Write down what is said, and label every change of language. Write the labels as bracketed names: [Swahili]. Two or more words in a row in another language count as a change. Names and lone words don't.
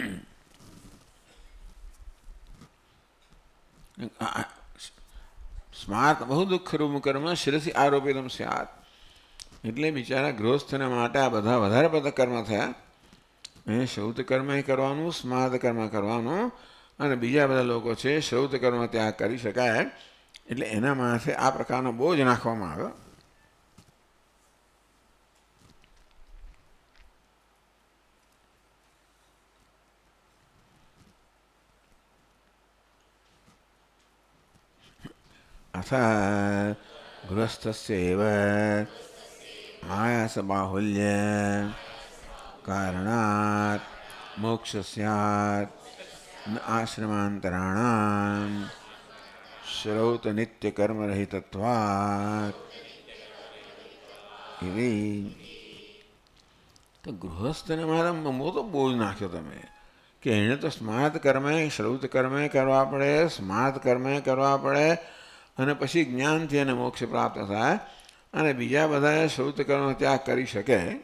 [Sanskrit] સ્માર્ત બહુ દુઃખરૂપ કર્મ શિરસી આરોપિતમ સ્યાત. [Gujarati] એટલે બિચારા ગૃહસ્થને માટે આ બધા વધારે બધા કર્મ થયા. એ શ્રૌત કર્મ કરવાનું, સ્માર્ત કર્મ કરવાનું અને બીજા બધા લોકો છે શ્રૌત કર્મ ત્યાગ કરી શકાય. એટલે એના માથે આ પ્રકારનો બોજ નાખવામાં આવ્યો. [Sanskrit] अथ गृहस्थस्यैव आयासबाहुल्य कारणात् मोक्ष स्यात् न आश्रमान्तराणां श्रौत नित्यकर्मरहितत्वात्. [Gujarati] તો ગૃહસ્થને મારા મોટો બોજ નાખ્યો તમે કે એને તો સ્માર્ત કર્મે શ્રૌત કર્મે કરવા પડે, સ્માર્ત કર્મે કરવા પડે અને પછી જ્ઞાનથી એને મોક્ષ પ્રાપ્ત થાય અને બીજા બધા શ્રૌત કર્મ ત્યાગ કરી શકે.